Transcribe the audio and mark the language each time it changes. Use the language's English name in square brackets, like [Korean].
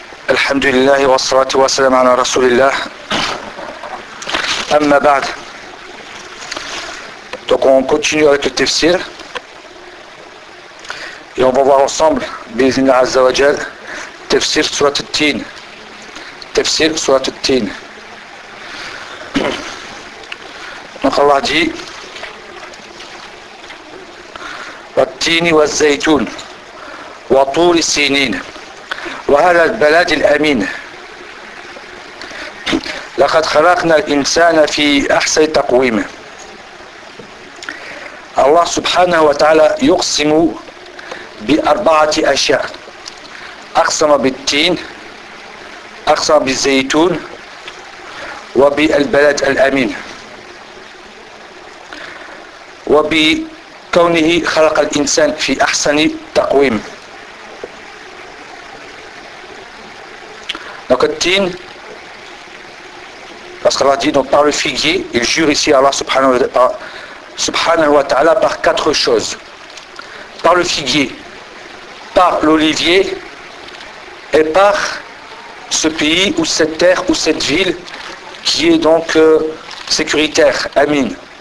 [Arabic] الحمد لله والصلاة والسلام على رسول الله. أما بعد، [French] donc on continue avec le tafsir et on va voir ensemble [Arabic] بإذن الله عز وجل تفسير سورة التين. تفسير سورة التين. [French] Donc Allah dit [Arabic] والتين والزيتون وطول السنين وهذا البلد الأمين لقد خلقنا الإنسان في أحسن تقويم. الله سبحانه وتعالى يقسم بأربعة أشياء، أقسم بالتين، أقسم بالزيتون، وبالبلد الأمين، وبكونه خلق الإنسان في أحسن تقويم. [French] Donc le tin, parce qu'Allah dit donc, par le figuier, il jure ici Allah subhanahu wa ta'ala par quatre choses. Par le figuier, par l'olivier et par ce pays ou cette terre ou cette ville qui est donc sécuritaire, amine.